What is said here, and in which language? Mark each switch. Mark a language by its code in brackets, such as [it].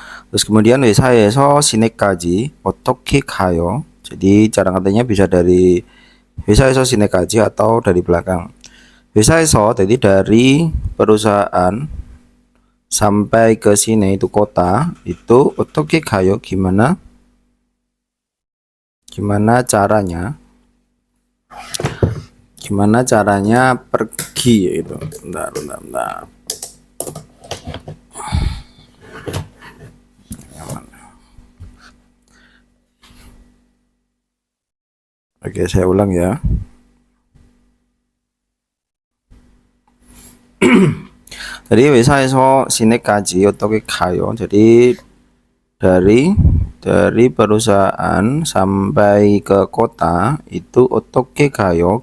[id] Terus kemudian [ko] 회사에서 시내까지 어떻게 가요? [id] Jadi cara katanya bisa dari [ko] 회사에서 시내까지 [id] atau dari belakang. [ko] 회사에서 [id] jadi dari perusahaan sampai ke sini itu kota, itu [ko] 어떻게 가요? [id] Gimana caranya? Gimana caranya pergi itu? Bentar. Oke, saya ulang ya. [ko] Jadi 회사에서 시내까지 어떻게 가요? [id] Jadi dari perusahaan sampai ke kota itu [ko] 어떻게 가요?